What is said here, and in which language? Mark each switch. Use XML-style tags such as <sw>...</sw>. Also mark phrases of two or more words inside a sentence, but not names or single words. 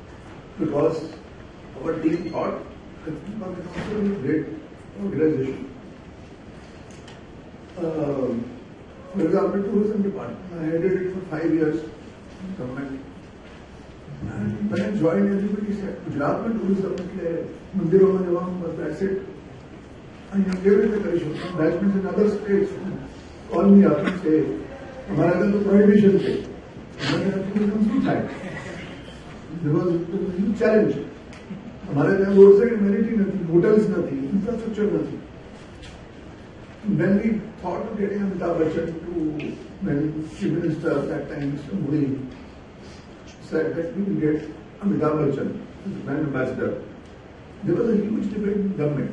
<en>Because our team thought that we can also be a great organization. For example, tourism department. I headed it for 5 years. Government. And when I joined, everybody said, Gujarat mein tourism</en> <gu>એટલે મંદિરો માં જવાનું બસ</gu> <en>that's it. And you give it a condition. Batsmen in other states call me up and say,</en> <hi>हमारा तो prohibition थे. हमारे यहाँ tourism</hi> <gu>શું થાય?</gu> <en>There was a huge challenge.</en> <hi>हमारे यहाँ</hi> <en>road side amenities નથી, hotels નથી, infrastructure નથી. When we thought of getting Amitabh Bachchan to, when Chief Minister at that time, Mr. Modi, said that we will get Amitabh Bachchan as the brand ambassador, there was a huge debate in government.</en>